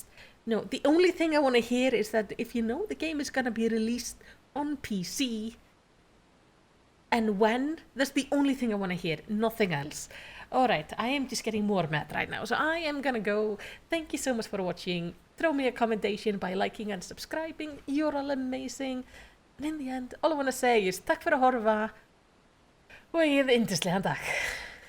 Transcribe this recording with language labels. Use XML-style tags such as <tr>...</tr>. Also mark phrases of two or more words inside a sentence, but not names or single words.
<en>No, the only thing I want to hear is that if you know the game is going to be released on PC and when, that's the only thing I want to hear. Nothing else. Alright, I am just getting more mad right now. So I am going to go. Thank you so much for watching. Throw me a commendation by liking and subscribing. You're all amazing. And in the end, all I want to say is</en> <is>takk fyrir að horfa og eigið yndislegan dag.</is>